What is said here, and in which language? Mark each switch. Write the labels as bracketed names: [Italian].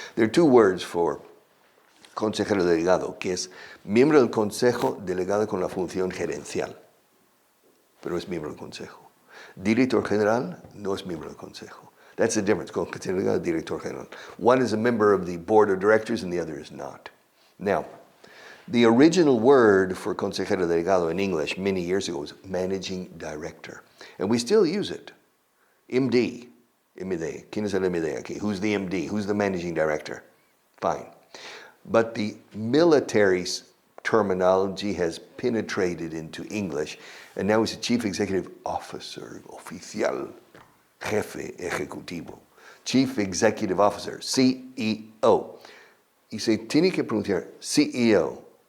[English] There are two words for [Spanish] consejero delegado, que es miembro del consejo delegado con la función gerencial, pero es miembro del consejo. Director general no es miembro del consejo. [English] That's the difference, consejero delegado, director general. One is a member of the board of directors and the other is not. Now, the original word for consejero delegado in English many years ago was managing director, and we still use it. MD. [Spanish] ¿Quién es el MD aquí? [English] Who's the MD? Who's the managing director? Fine. But the military terminology has penetrated into English, and now he's a chief executive officer, [Spanish] oficial, jefe ejecutivo, [English] chief executive officer, CEO. [Spanish] Y se tiene que pronunciar CEO.